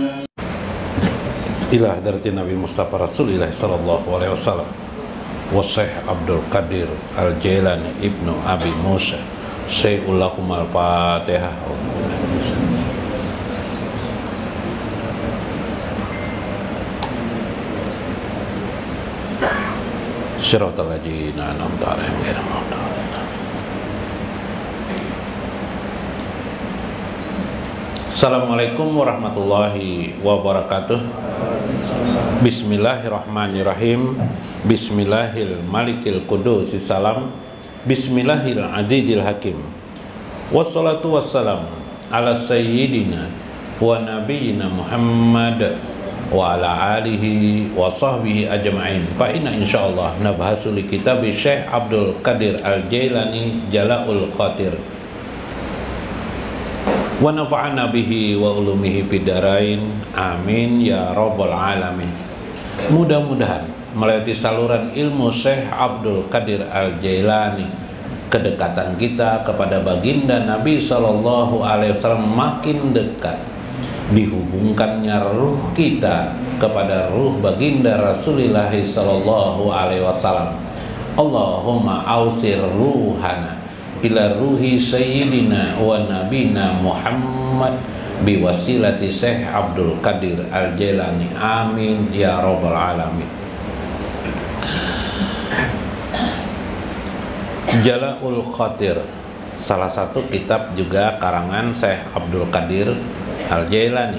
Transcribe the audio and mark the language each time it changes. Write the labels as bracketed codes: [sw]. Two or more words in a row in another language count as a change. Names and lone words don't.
[ar] إلى حضرة النبي المصطفى رسول الله صلى الله عليه وسلم وشيخ عبد القادر الجيلاني ابن أبي موسى شيخ لكم الفاتحة. صراط الذين أنعمت عليهم غير المغضوب عليهم. السلام عليكم ورحمة الله وبركاته. Bismillahirrahmanirrahim. بسم الله الملك القدوس السلام. بسم الله العزيز الحكيم. والصلاة والسلام على سيدنا ونبينا محمد وعلى آله وصحبه أجمعين. فإنا إن شاء الله نبحث لكتاب شيخ عبد القادر الجيلاني جلاء الخاطر. ونفعنا به وبعلومه في الدارين. آمين يا رب العالمين. [id] Mudah-mudahan melalui saluran ilmu Syekh Abdul Qadir Al-Jailani, kedekatan kita kepada baginda Nabi [ar] صلى الله عليه وسلم [id] makin dekat. Dihubungkannya ruh kita kepada ruh baginda Rasulullah [ar] صلى الله عليه وسلم. اللهم أوصل روحنا إلى روح سيدنا ونبينا محمد بوسيلة شيخ عبد القادر الجيلاني. آمين يا رب العالمين. [id] Jala'ul Qatir, salah satu kitab juga karangan Syekh Abdul Qadir Al-Jailani.